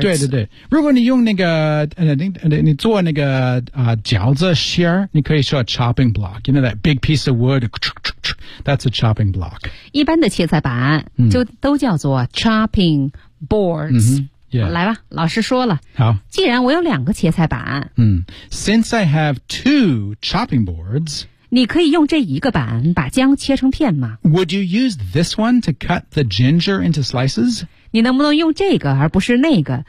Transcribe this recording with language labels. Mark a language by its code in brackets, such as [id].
[zh] 对对对如果你用那个 你做那个、饺子馅你可以说 [en] chopping block you know that big piece of wood that's a chopping block [zh] 一般的切菜板就都叫做 chopping boards、 [en] 嗯Yeah. [zh] 来吧老师说了好既然我有两个切菜板、 [en] 嗯、Since I have two chopping boards [zh] 你可以用这一个板把姜切成片吗 [en] Would you use this one to cut the ginger into slices? [zh] 你能不能用这个而不是那个、